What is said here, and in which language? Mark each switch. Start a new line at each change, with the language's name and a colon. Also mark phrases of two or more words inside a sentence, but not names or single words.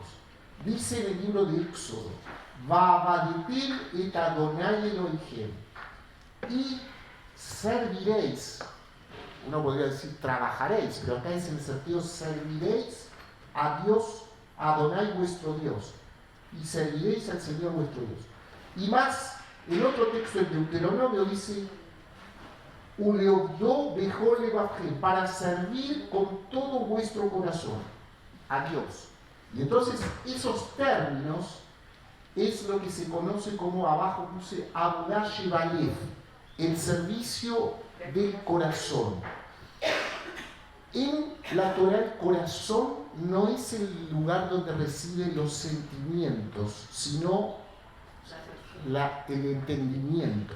Spanish: Dice en el libro de Éxodo,
Hebrew: ועבדתם את אדוני אלוהים,
Spanish: y serviréis, uno podría decir trabajaréis, pero acá es en el sentido serviréis a Dios, a Adonai vuestro Dios, y serviréis al Señor vuestro Dios. Y más, el otro texto en Deuteronomio dice,
Hebrew: ולעבדו בכל לבבכם,
Spanish: para servir con todo vuestro corazón a Dios. Y entonces esos términos es lo que se conoce como, abajo puse,
Hebrew: עבודה שבלב,
Spanish: el servicio del corazón. En la Torah el corazón no es el lugar donde residen los sentimientos, sino el entendimiento.